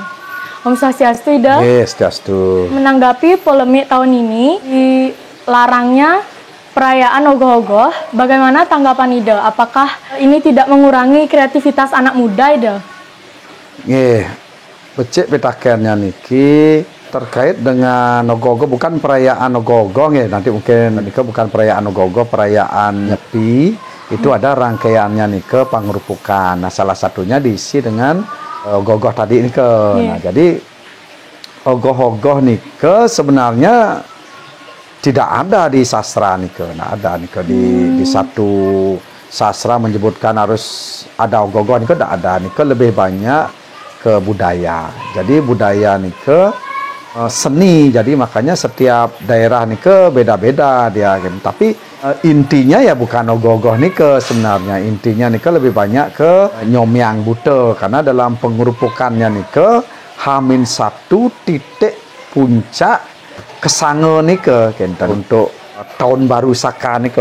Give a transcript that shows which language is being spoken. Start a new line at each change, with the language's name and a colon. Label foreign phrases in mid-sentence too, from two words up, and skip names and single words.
Balinese: Om Swastiastu, Ida.
English: Yes, Swastiastu.
Indonesian: Menanggapi polemik tahun ini, dilarangnya perayaan ogoh-ogoh, bagaimana tanggapan Ida? Apakah ini tidak mengurangi kreativitas anak muda, Ida?
Balinese: Becik pitakannya niki
Indonesian: terkait dengan ogoh-ogoh, bukan perayaan ogoh-ogoh ya, nanti mungkin niki bukan perayaan ogoh-ogoh, perayaan Nyepi itu ada rangkaiannya niki pangrupukan. Nah, salah satunya diisi dengan ogoh-ogoh tadi niki. Nah, jadi ogoh-ogoh niki sebenarnya tidak ada di sastra niki. Nah, ada niki di satu sastra menyebutkan harus ada ogoh-ogoh niki, tidak ada niki, lebih banyak ke budaya. Jadi budaya niki seni, jadi makanya setiap daerah nih beda-beda dia kan. Tapi intinya ya bukan ogoh-ogoh nih sebenarnya, intinya nih lebih banyak ke nyomyang buta, karena dalam pengurupukannya nih H-1 titik puncak kesange nih untuk tahun baru Saka nih.